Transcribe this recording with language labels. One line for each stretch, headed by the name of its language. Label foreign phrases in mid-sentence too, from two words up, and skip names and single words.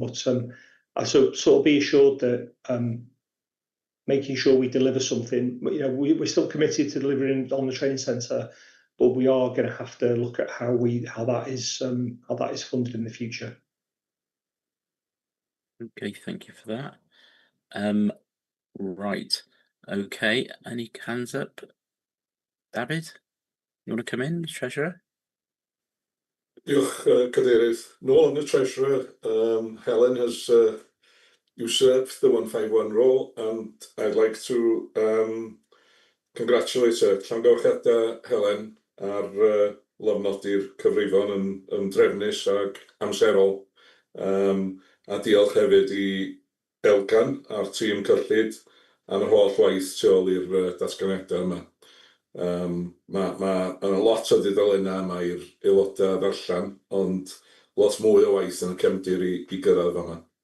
English: But I sort of be assured that making sure we deliver something, we're still committed to delivering on the training centre, but we are going to have to look at how that is funded in the future. Okay, thank you for that. Right. Okay, any hands up? David, you want to come in, Treasurer?
Welsh: Diolch, Cadeirydd. Nôl yn y
English: Treasurer, Helen has usurped the 151 role, and I'd like to congratulate her.
Welsh: Llongyfarchiadau Helen ar lofnodi'r cyfrifon yn drefnus ag amserol. A diolch hefyd i Elgan a'r tîm cyllid am yr holl waith tu ôl i'r datganiadau yma. Mae lot o dudalennau yma i'r aelodau ddarllen, ond lot mwy o waith yn y cefndir i gyrraedd yma.